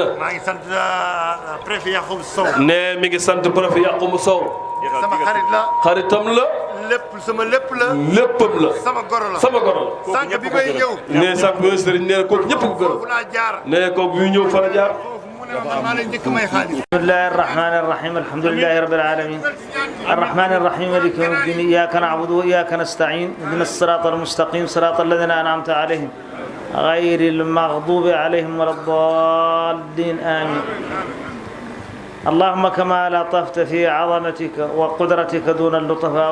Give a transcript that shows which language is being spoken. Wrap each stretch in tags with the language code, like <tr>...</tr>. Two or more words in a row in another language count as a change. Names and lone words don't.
<wo>maa ngi sant préfet Yacoub Sow. nee mi ngi sant préfet Yacoub Sow. sama xarit la. xaritam la. sama lépp la. léppam la. sama goro la. sama goro la. sànq bi may ñëw. nee sànq bi may sëriñ nee na kooku ñëpp ko gërëm. foofu laa jaar. nee kooku bi ñëw fa la jaar.</wo> <ar>بسم الله الرحمن الرحيم الحمد لله رب العالمين الرحمن الرحيم مالك يوم الدين إياك نعبد وإياك نستعين اهدنا الصراط المستقيم صراط الذين أنعمت عليهم غير المغضوب عليهم ولا الضالين آمين اللهم كما لطفت في عظمتك وقدرتك دون اللطفاء</ar>